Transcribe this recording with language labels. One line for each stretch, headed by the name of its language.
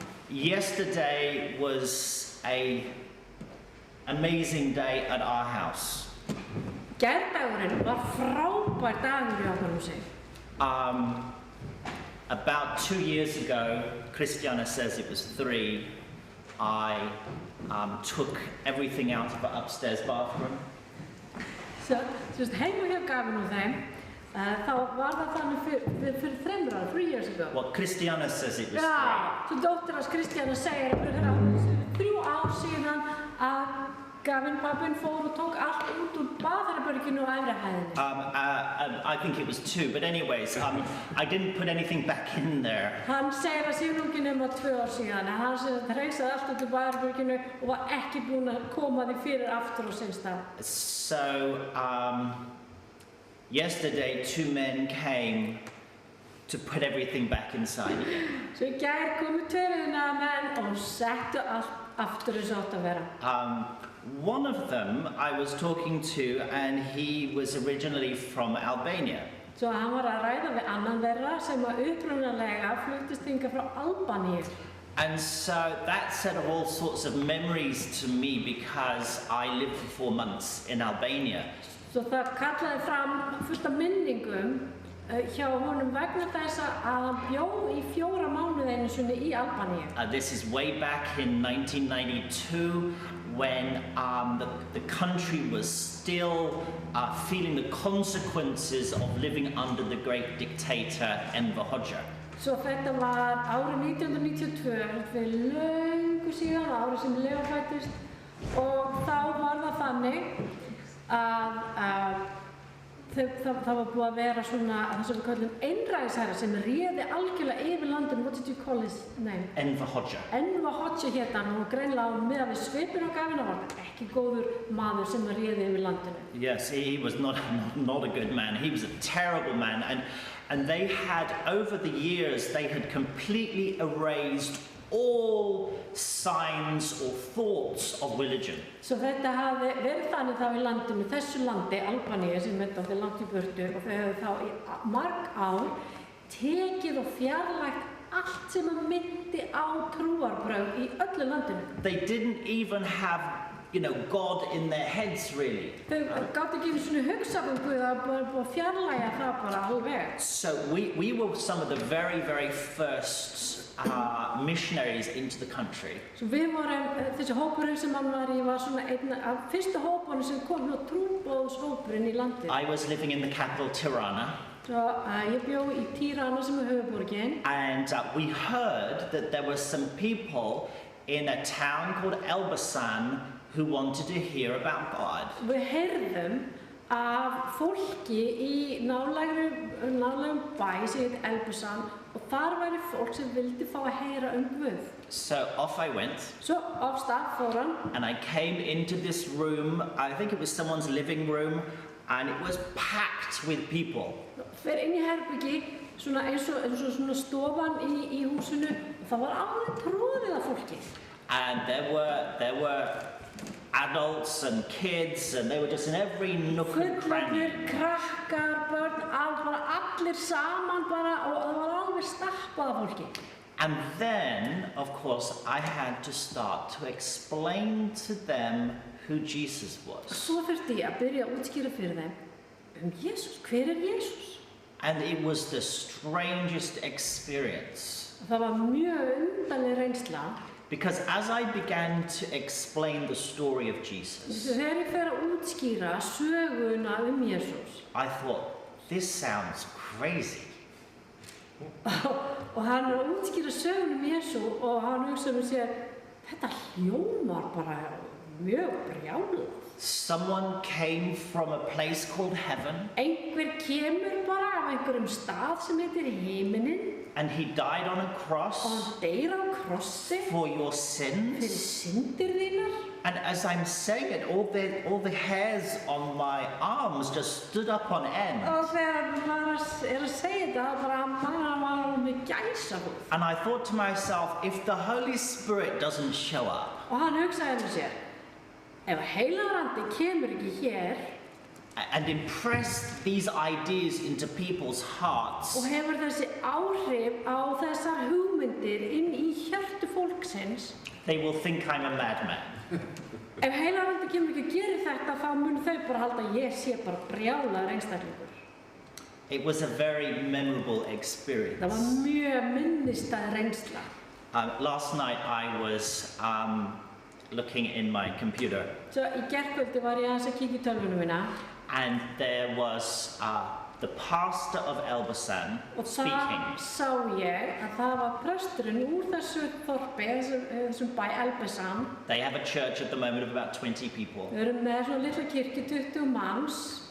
English: Yesterday was an amazing day at our house.
Icelandic: Gærdagurinn var frábær dagur í okkar húsi.
English: About 2 years ago, Christiana says it was 3, I took everything out of the upstairs bathroom.
Icelandic: Svo heima hjá Gavin og þeim, þá var það þannig fyrir 3 ára,
English: 3 years ago. Well, Christiana says it was 3.
Icelandic: Já, svo dóttir hans Kristjana segir fyrir 3 ár síðan að Gavin pappin fór og tók allt út úr baðherberginu og efri hæðinni.
English: I think it was 2, but anyways, I didn't put anything back in there.
Icelandic: Hann segir að síðan ekki nema 2 ár síðan, en hann segir að hreinsaði allt út úr baðherberginu og var ekki búinn að koma því fyrir aftur á sinn stað.
English: So, yesterday 2 men came to put everything back inside again.
Icelandic: Svo í gær komu 2 menn og settu allt aftur eins og átt að vera.
English: One of them I was talking to, and he was originally from Albania.
Icelandic: Svo hann var að ræða við annan þeirra sem var upprunalega fluttist hingað frá Albaníu.
English: And so that set all sorts of memories to me because I lived for 4 months in Albania.
Icelandic: Svo það kallaði fram fullt af minningum hjá honum vegna þess að hann bjó í 4 mánuði einu sinni í Albaníu.
English: This is way back in 1992 when the country was still feeling the consequences of living under the great dictator Enver Hoxha.
Icelandic: Svo þetta var árið 1992, fyrir löngu síðan, árið sem Leo fæddist, og þá var það þannig að það var búið að vera svona, það sem við kallum einræðisherra sem réði algjörlega yfir landinu.
English: What did you call his name? Enver Hoxha.
Icelandic: Enver Hoxha hét hann og greinilega með við svipinn á Gavin var ekki góður maður sem réði yfir landinu.
English: Yes, he was not a good man. He was a terrible man, and they had, over the years, they had completely erased all signs or thoughts of religion.
Icelandic: Svo þetta hafði verið þannig þá í landinu, þessu landi, Albaníu, sem er dálítið langt í burtu, og þau hefðu þá í marg ár tekið og fjarlægt allt sem myndi á trúarbrögð í öllu landinu.
English: They didn't even have, God in their heads really.
Icelandic: Þau gátu ekki einu sinni hugsað Guð, það var búið að fjarlægja það bara alveg.
English: So we were some of the very, very first missionaries into the country.
Icelandic: Svo við vorum, þessi hópurinn sem hann var í var svona einn af fyrstu hópunum sem kom á trúboðshópurinn í landið.
English: I was living in the capital, Tirana.
Icelandic: Svo ég bjó í Tirana sem er höfuðborgin.
English: And we heard that there were some people in a town called Elbasan who wanted to hear about God.
Icelandic: Við heyrðum af fólki í nálægum bæ sem heit Elbasan og þar væri fólk sem vildi fá að heyra Guð.
English: So off I went.
Icelandic: Svo af stað fór hann.
English: And I came into this room, I think it was someone's living room, and it was packed with people.
Icelandic: Fer inn í herbyggi, svona eins og svona stofan í húsinu og það var alveg tróðið af fólki.
English: And there were adults and kids, and they were just in every nook and cranny.
Icelandic: Fullorðnir, krakkar, börn, bara allir saman bara og það var alveg stappað af fólki.
English: And then, of course, I had to start to explain to them who Jesus was.
Icelandic: Svo þurfti ég að byrja að útskýra fyrir þeim Jesús, hver er Jesús?
English: And it was the strangest experience.
Icelandic: Það var mjög undarleg reynsla.
English: Because as I began to explain the story of Jesus,
Icelandic: Þegar ég fer að útskýra söguna Jesús,
English: I thought, this sounds crazy.
Icelandic: og hann er að útskýra söguna Jesú og hann hugsaði sér, þetta hljómar bara mjög brjálað.
English: Someone came from a place called heaven.
Icelandic: Einhver kemur bara af einhverjum stað sem heitir himinin.
English: And he died on a cross
Icelandic: Og hann deyr á krossi
English: for your sins.
Icelandic: fyrir syndir þínar.
English: And as I'm saying it, all the hairs on my arms just stood up on end.
Icelandic: Og þegar maður að segja þetta, bara maður var með gæsahúð.
English: And I thought to myself, if the Holy Spirit doesn't show up,
Icelandic: Og hann hugsaði með sér, ef heilagur andi kemur ekki hér
English: and impress these ideas into people's hearts,
Icelandic: og hefur þessi áhrif á þessar hugmyndir inn í hjörtu fólksins,
English: they will think I'm a madman.
Icelandic: ef heilagur andi kemur ekki að gera þetta, þá mun þau bara halda að ég sé bara brjálaður einstaklingur.
English: It was a very memorable experience.
Icelandic: Það var mjög minnistæð reynsla.
English: Last night I was looking in my computer,
Icelandic: Svo í gærkvöldi var ég aðeins að kíkja í tölvuna mína
English: and there was the pastor of Elbasan
Icelandic: og
English: speaking.
Icelandic: það sá ég að það var presturinn úr þessu þorpi, þessum bæ Elbasan.
English: They have a church at the moment of about 20 people.
Icelandic: Við erum með svona litla kirkju, 20 manns.